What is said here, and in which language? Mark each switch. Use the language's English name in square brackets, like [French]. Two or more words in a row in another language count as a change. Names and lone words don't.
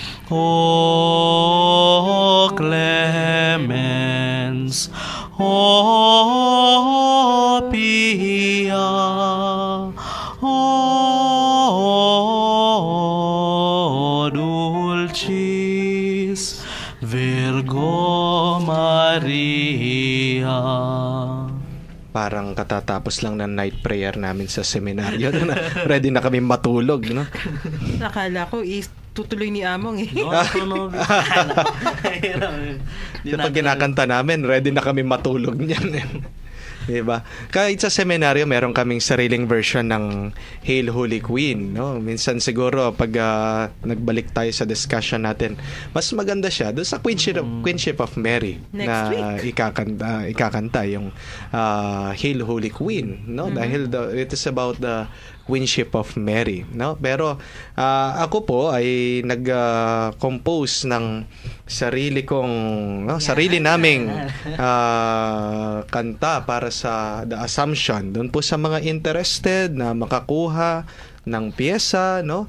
[Latin] O clemens, o pia, o dulcis Virgo Maria. [Filipino] Parang katatapos lang ng night prayer namin sa seminaryo. Ready na kami matulog, no? Nakala ko tutuloy ni Among eh. Kapag kinakanta namin, ready na kami matulog niyan. Diba? Kahit sa seminaryo, meron kaming sariling version ng Hail Holy Queen, no? Minsan siguro pag nagbalik tayo sa discussion natin, mas maganda siya doon sa Queenship of Mary next na ikakanta yung Hail Holy Queen, no? [English] Dahil it is about the Queenship of Mary, no? [Filipino] Pero ako po ay nag-compose ng sarili naming kanta para sa The Assumption. Doon po sa mga interested na makakuha ng piyesa, no?